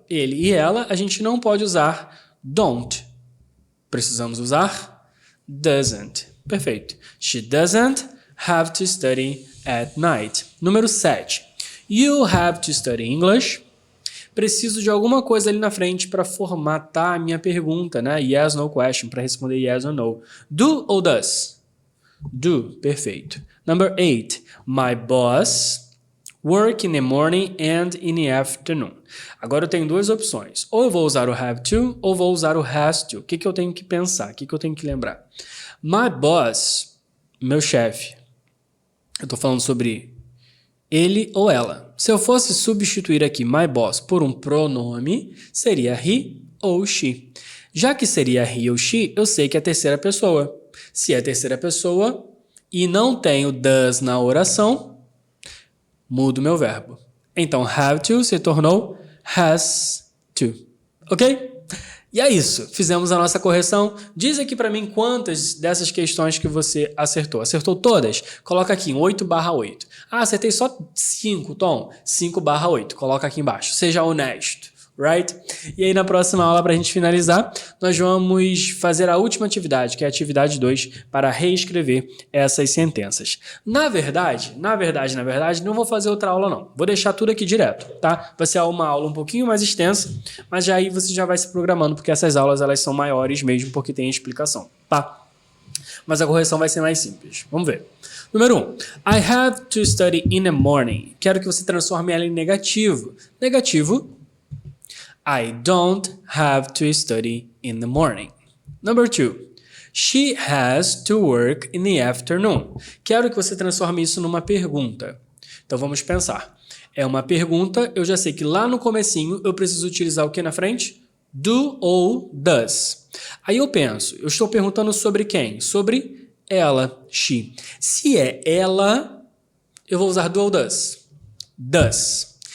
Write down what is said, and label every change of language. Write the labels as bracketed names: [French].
[Portuguese] Ele e ela, a gente não pode usar don't. Precisamos usar doesn't. Perfeito. [English] She doesn't have to study at night. [Portuguese] Número 7. [English] You have to study English. [Portuguese] Preciso de alguma coisa ali na frente para formatar a minha pergunta, né? [English] Yes, no question, [Portuguese] para responder yes ou no. Do ou does? [English] Do, [Portuguese] perfeito. [English] Number 8. My boss work in the morning and in the afternoon. [Portuguese] Agora eu tenho duas opções. Ou eu vou usar o have to, ou vou usar o has to. O que eu tenho que pensar? O que eu tenho que lembrar? [English] My boss, [Portuguese] meu chefe. Eu estou falando sobre ele ou ela. Se eu fosse substituir aqui my boss por um pronome, seria he ou she. Já que seria he ou she, eu sei que é a terceira pessoa. Se é a terceira pessoa e não tenho does na oração, mudo meu verbo. Então, have to se tornou has to. Ok? E é isso. Fizemos a nossa correção. Diz aqui para mim quantas dessas questões que você acertou. Acertou todas? Coloca aqui em 8/8. Ah, acertei só 5, Tom. 5/8. Coloca aqui embaixo. Seja honesto. Right? E aí na próxima aula, para a gente finalizar, nós vamos fazer a última atividade, que é a atividade 2, para reescrever essas sentenças. Na verdade, não vou fazer outra aula não. Vou deixar tudo aqui direto, tá? Vai ser uma aula um pouquinho mais extensa, mas já aí você já vai se programando, porque essas aulas elas são maiores mesmo, porque tem explicação, tá? Mas a correção vai ser mais simples. Vamos ver. Número 1. [English] I have to study in the morning. [Portuguese] Quero que você transforme ela em negativo. Negativo. [English] I don't have to study in the morning. Number 2. She has to work in the afternoon. [Portuguese] Quero que você transforme isso numa pergunta. Então vamos pensar. É uma pergunta, eu já sei que lá no comecinho eu preciso utilizar o que na frente? Do ou does. Aí eu penso, eu estou perguntando sobre quem? Sobre ela, she. Se é ela, eu vou usar do ou does. Does.